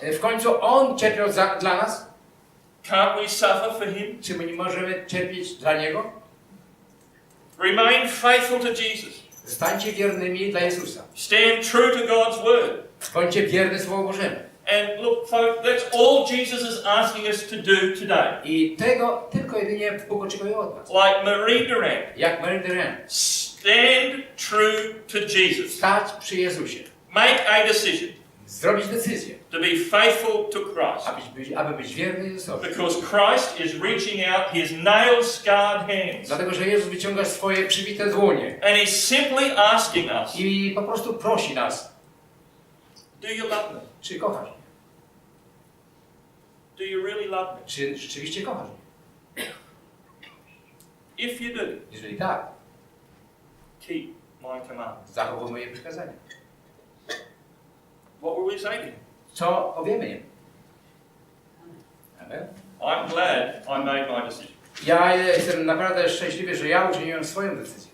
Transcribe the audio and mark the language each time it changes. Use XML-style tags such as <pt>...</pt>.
<pl>W końcu On cierpiał dla nas.</pl> <en>Can't we suffer for Him?</en> <pl>Czy my nie możemy cierpieć dla Niego?</pl> <en>Remain faithful to Jesus.</en> <pl>Zostańcie wiernymi dla Jezusa.</pl> <en>Stand true to God's word.</en> <pl>Bądźcie wierny Słowu Bożemu.</pl> <en>And look, folks, that's all Jesus is asking us to do today.</en> <pl>I tego tylko jedynie Bóg oczekuje od nas.</pl> <en>Like Marie Durand.</en> <pl>Jak Marie Durand.</pl> <en>Stand true to Jesus.</en> <pl>Stać przy Jezusie.</pl> <en>Make a decision</en> <pl>Zrobić decyzję.</pl> <en>to be faithful to Christ.</en> <pl>Aby być wierny Jezusowi.</pl> <en>Because Christ is reaching out His nail-scarred hands.</en> <pl>Dlatego, że Jezus wyciąga swoje przybite dłonie.</pl> <en>And He's simply asking us,</en> <pl>I po prostu prosi nas.</pl> <en>do you love me?</en> <pl>Czy kochasz mnie?</pl> <en>Do you really love me?</en> <pl>Czy rzeczywiście kochasz mnie?</pl> <en>If you do,</en> <pl>Jeżeli tak,</pl> <en>keep my commandments.</en> <pl>zachowuj moje przykazania.</pl> <en>What will we say to Him?</en> <pl>Co powiemy im?</pl> <en>Amen. I'm glad I made my decision.</en> <pl>Ja jestem naprawdę szczęśliwy, że ja uczyniłem swoją decyzję.</pl>